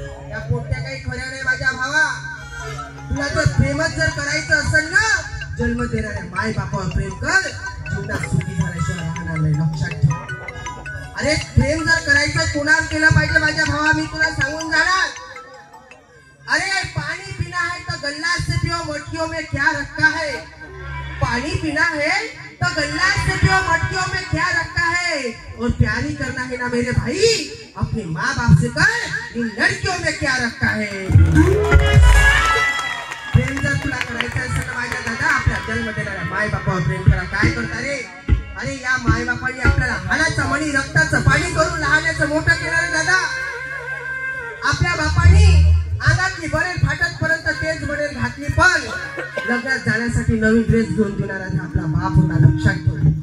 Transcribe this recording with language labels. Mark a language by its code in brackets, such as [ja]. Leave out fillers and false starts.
[mr] या पोट्या काही खऱ्या नाही माझ्या भावा. तुला जर प्रेमच जर करायचं असेल ना, जन्म देणाऱ्या माय बापावर प्रेम कर, जीवनात सुखी झाल्याशिवाय राहणार नाही. लक्षात ठेव. अरे प्रेम जर करायचं कोणावर केलं पाहिजे माझ्या भावा, मी तुला सांगून जाणार. [hi] अरे पानी पीना है तो गल्ला से पियो, मटकियों में क्या रखा है. पानी पीना है तो गल्ला से पियो, मटकियों में क्या रखा है. और प्यारी करना है ना मेरे भाई, अपने माँ बाप से कर, इन लड़कियों में क्या रखा है. [mr] प्रेम जर तुला करायचं असेल ना माझ्या दादा, आपल्या जन्म देणाऱ्या माय बापावर प्रेम करा. काय करता रे? अरे या माय बापाने आपल्याला हाडाचं मणी रक्ताचं पाणी करून लहानाचं मोठं केलं रे दादा. आपल्या बापानी अंगातली बरेल फाटत पर्यंत तेच बरेल घातली, पण लग्नात जाण्यासाठी नवीन ड्रेस घेऊन देणारा आपला बाप होता. लक्षात ठेव.